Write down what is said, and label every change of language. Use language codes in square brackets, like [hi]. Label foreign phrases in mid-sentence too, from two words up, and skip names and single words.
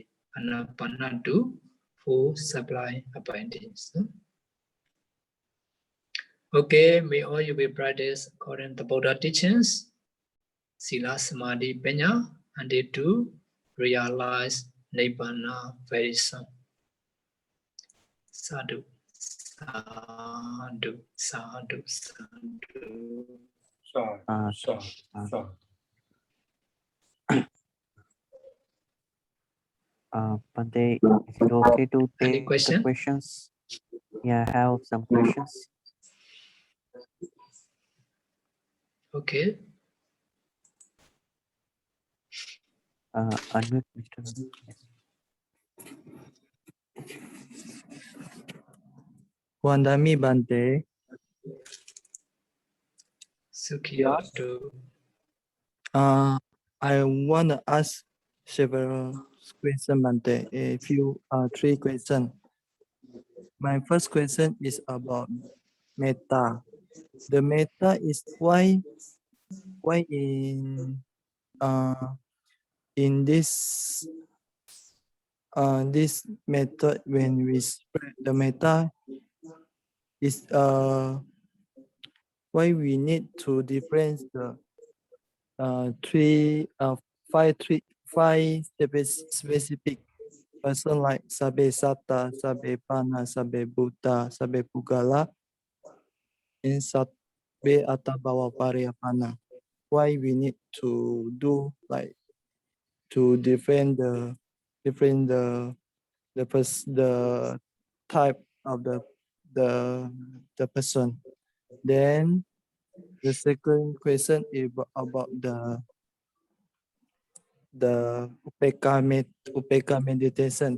[en] Anapana to 4 sublime abundance. Okay, may all you will practice according to the Buddha teachings, [pi] Sila, Samadhi, Panya, [en] and they to realize Nibbana very soon. [pi] Sadhu, sadhu, sadhu, sadhu. [en] Bhante, is it okay to Any take question? the questions? Yeah, I have some questions. Okay. Unmute, Mr. Yes. [pi] Wandami Bhante. [en] Sukhiyato. I want to ask several questions, Bhante. A few, 3 questions. My first question is about metta. The metta is why in this this method when we spread the metta is why we need to difference the 5 specific person like [pi] Sabe Satta, Sabe Pana, Sabe Buddha, Sabe Pugala, and Sabe Atabawa Pariyapana. [en] Why we need to do like to defend the type of the person. Then the second question is about the Upekha meditation.